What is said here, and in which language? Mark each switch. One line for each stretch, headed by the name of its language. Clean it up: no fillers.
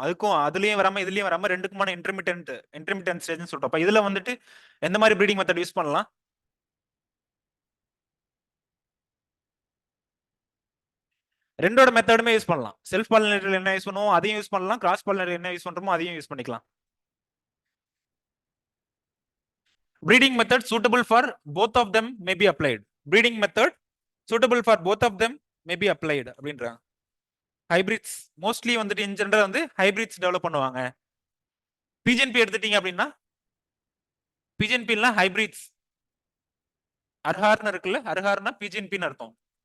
Tamil: அதுக்கும் அதுலயும் வராம இதுலயும் வராம ரெண்டுக்குமான இன்டர்மிட்டன்ட் ஸ்டேஜ்னு சொல்லிட்டோம். அப்ப இதுல வந்துட்டு எந்த மாதிரி ப்ரீடிங் மெத்தட் யூஸ் பண்ணலாம்? ரெண்டோட மெத்தடுமே யூஸ் பண்ணலாம். செல்ஃப் பாலினேட்டர் என்ன யூஸ் பண்ணுவோம் அதையும் யூஸ் பண்ணலாம். கிராஸ் பாலினேட்டர் என்ன யூஸ் பண்றோமோ அதையும் யூஸ் பண்ணிக்கலாம்.
English: Breeding method suitable for both of them may be applied. Breeding method suitable for both of them may be applied அப்படின்றாங்க.
Tamil: ஹைபிரிட்ஸ் மோஸ்ட்லி வந்துட்டு இன் ஜெனரல் வந்து ஹைபிரிட்ஸ் டெவலப் பண்ணுவாங்க. பிஜிஎன்பி எடுத்துட்டீங்க அப்படின்னா, பிஜிஎன்பின்னா ஹைபிரிட்ஸ். அர்ஹார்னு இருக்குல்ல, அர்ஹார்னா பிஜிஎன்பின்னு அர்த்தம்.